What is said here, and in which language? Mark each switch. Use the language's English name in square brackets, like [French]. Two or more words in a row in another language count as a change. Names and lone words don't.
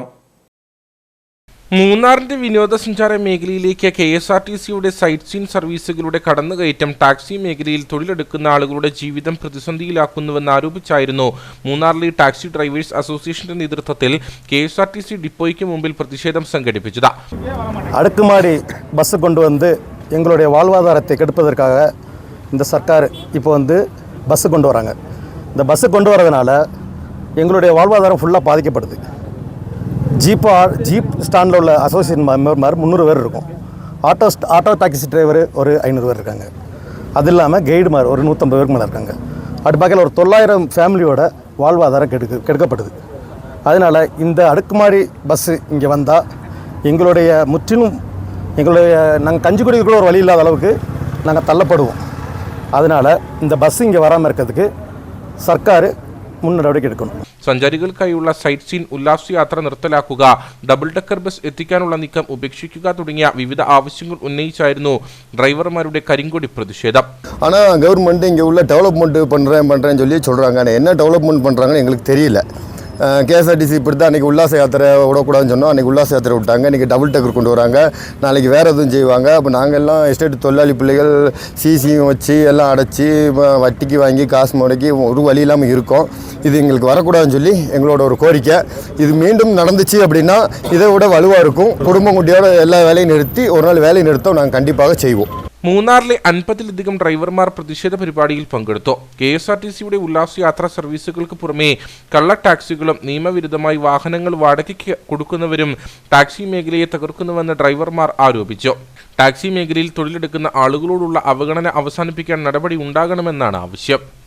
[Malayalam] മൂന്നാറിന്റെ വിനോദസഞ്ചാര മേഖലയിലേക്ക് KSRTCയുടെ സൈറ്റ് സീൻ സർവീസുകളുടെ കടന്നുകയറ്റം ടാക്സി മേഖലയിൽ തൊഴിലെടുക്കുന്ന ആളുകളുടെ ജീവിതം പ്രതിസന്ധിയിലാക്കുന്നുവെന്ന് ആരോപിച്ചായിരുന്നു മൂന്നാറിലെ ടാക്സി ഡ്രൈവേഴ്സ് അസോസിയേഷന്റെ നേതൃത്വത്തിൽ KSRTC ഡിപ്പോയ്ക്ക് മുമ്പിൽ പ്രതിഷേധം സംഘടിപ്പിച്ചത്. [Tamil] அடுக்குமாடி பஸ் கொண்டு வந்து எங்களுடைய வாழ்வாதாரத்தை கெடுப்பதற்காக இந்த சர்க்கார் இப்போ பஸ் கொண்டு வராங்க. இந்த பஸ் கொண்டு வரதுனால எங்களுடைய வாழ்வாதாரம் ஃபுல்லாக பாதிக்கப்படுது. ஜீப் ஸ்டாண்டில் உள்ள அசோசியேஷன் மெம்பர் 300 பேர் இருக்கும். ஆட்டோ டாக்ஸி டிரைவர் ஒரு 500 பேர் இருக்காங்க. அது இல்லாமல் கைடு மாதிரி ஒரு 150 பேருக்கு மேலே இருக்காங்க. அப்படி பார்க்கல ஒரு 900 ஃபேமிலியோட வாழ்வாதாரம் கெடுக்கப்படுது. அதனால் இந்த அடுக்குமாடி பஸ்ஸு இங்கே வந்தால் எங்களுடைய முற்றிலும் நாங்கள் கஞ்சி குடிக்க கூட ஒரு வழி இல்லாத அளவுக்கு நாங்கள் தள்ளப்படுவோம். அதனால் இந்த பஸ் இங்கே வராமல் இருக்கிறதுக்கு [Malayalam] സർക്കാർ മുൻനടപടി എടുക്കണം. സഞ്ചാരികൾക്കായുള്ള സൈറ്റ് സീൻ ഉല്ലാസയാത്ര നിർത്തലാക്കുക, ഡബിൾ ഡെക്കർ ബസ് എത്തിക്കാനുള്ള നീക്കം ഉപേക്ഷിക്കുക തുടങ്ങിയ വിവിധ ആവശ്യങ്ങൾ ഉന്നയിച്ചായിരുന്നു ഡ്രൈവർമാരുടെ കരിങ്കൊടി പ്രതിഷേധം. [Tamil] ஆனால் கவர்மெண்ட் இங்கே உள்ள டெவலப்மெண்ட் பண்ணுறேன்னு சொல்லி சொல்கிறாங்க. ஆனால் என்ன டெவலப்மெண்ட் பண்ணுறாங்கன்னு எங்களுக்கு தெரியல. KSRTC இப்படி தான் அன்றைக்கி உல்லாச யாத்திரை விடக்கூடாதுன்னு சொன்னோம். அன்றைக்கி உல்லாச யாத்திரை விட்டாங்க. இன்றைக்கி டபுள் டெக்கர் கொண்டு வராங்க. நாளைக்கு வேறு எதுவும் செய்வாங்க. அப்போ நாங்கள் எல்லாம் எஸ்டேட் தொழிலாளி பிள்ளைகள் சிசியும் வச்சு எல்லாம் அடைச்சி வட்டிக்கு வாங்கி காசு முடக்கி ஒரு வழி இல்லாமல் இருக்கோம். இது எங்களுக்கு வரக்கூடாதுன்னு சொல்லி எங்களோட ஒரு கோரிக்கை. இது மீண்டும் நடந்துச்சு அப்படின்னா இதை விட வலுவாக இருக்கும். குடும்பம் குட்டியோட எல்லா வேலையும் நிறுத்தி ஒரு நாள் வேலையை நிறுத்தம் நாங்கள் கண்டிப்பாக செய்வோம். [Malayalam] മൂന്നാറിലെ 50-ലധികം ഡ്രൈവർമാർ പ്രതിഷേധ പരിപാടിയിൽ പങ്കെടുത്തു. KSRTCയുടെ ഉല്ലാസയാത്രാ സർവീസുകൾക്ക് പുറമെ കള്ള ടാക്സികളും നിയമവിരുദ്ധമായി വാഹനങ്ങൾ വാടകയ്ക്ക് കൊടുക്കുന്നവരും ടാക്സി മേഖലയെ തകർക്കുന്നുവെന്ന് ഡ്രൈവർമാർ ആരോപിച്ചു. ടാക്സി മേഖലയിൽ തൊഴിലെടുക്കുന്ന ആളുകളോടുള്ള അവഗണന അവസാനിപ്പിക്കാൻ നടപടി ഉണ്ടാകണമെന്നാണ് ആവശ്യം.